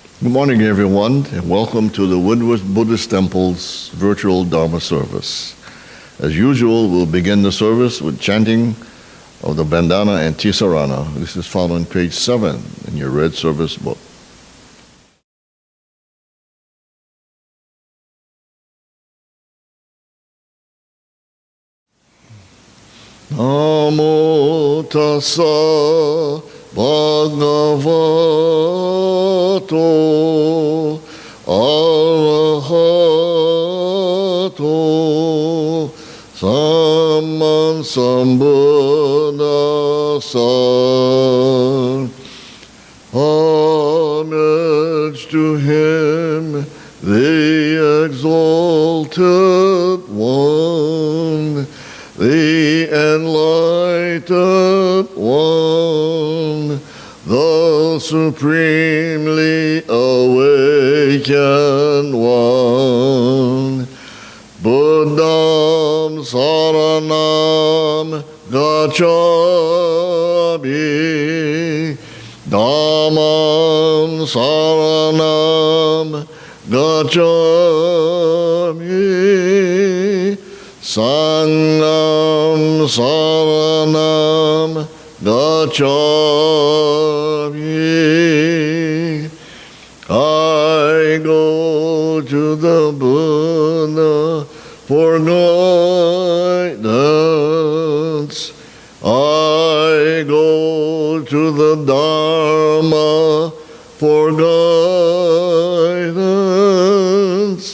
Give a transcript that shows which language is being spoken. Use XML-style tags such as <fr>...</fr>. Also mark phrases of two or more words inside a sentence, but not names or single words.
<en>Good morning, everyone, and welcome to the Woodworth Buddhist Temple's virtual Dharma service. As usual, we'll begin the service with chanting of the Bandhana and Tisarana. This is found on page 7 in your red service book.</en> <pi>Namo tassa bhagavato arahato sammasambuddhassa.</pi> <en>Homage to him, the exalted one, the enlightened one, the supremely awakened one.</en> <pi>Buddham saranam gacchami, Dhammam saranam gacchami, Sangham saranam gacchami.</pi> <en>I go to the Buddha for guidance. I go to the Dharma for guidance.</en>